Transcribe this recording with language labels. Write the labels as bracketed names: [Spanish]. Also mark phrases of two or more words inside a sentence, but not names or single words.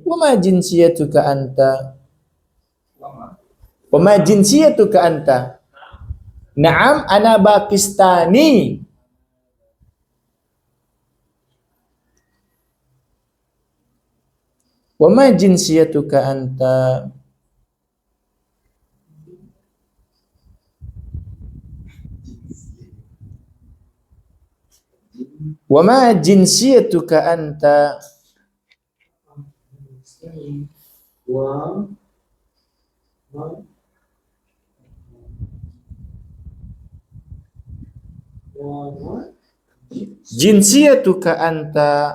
[Arabic] وما جنسيتك أنت؟ وما جنسيتك أنت? نعم، أنا باكستاني. وما جنسيتك أنت? وما جنسيتك أنت? جنسيتك أنت?